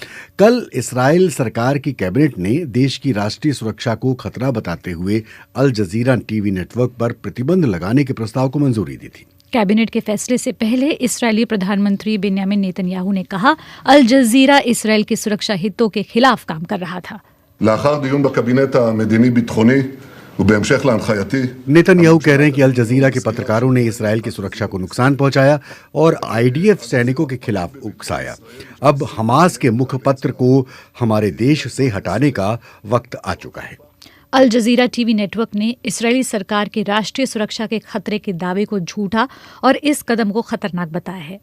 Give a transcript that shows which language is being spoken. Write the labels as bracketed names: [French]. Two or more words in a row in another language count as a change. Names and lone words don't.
[Hindi] कल इस्राइल सरकार की कैबिनेट ने देश की राष्ट्रीय सुरक्षा को खतरा बताते हुए अल जजीरा टीवी नेटवर्क पर प्रतिबंध लगाने के प्रस्ताव को मंजूरी दी थी। कैबिनेट के फैसले से पहले इस्राएली प्रधानमंत्री बेन्यामिन नेतन्याहू ने कहा अल जजीरा इस्राएल की सुरक्षा हितों के खिलाफ काम कर रहा था। [Hebrew] לאחר דיון בקבינט המדיני-ביטחוני ובהמשך להנחייתי, [Hindi] नेतन्याहू कह रहे हैं कि अल जजीरा के पत्रकारों ने इसराइल की सुरक्षा को नुकसान पहुंचाया और आईडीएफ सैनिकों के खिलाफ उकसाया। अब हमास के मुखपत्र को हमारे देश से हटाने का वक्त आ चुका है। अल जजीरा टीवी नेटवर्क ने इस्राएली सरकार के राष्ट्रीय सुरक्षा के खतरे के दावे को झूठा और इस कदम को खतरनाक बताया है।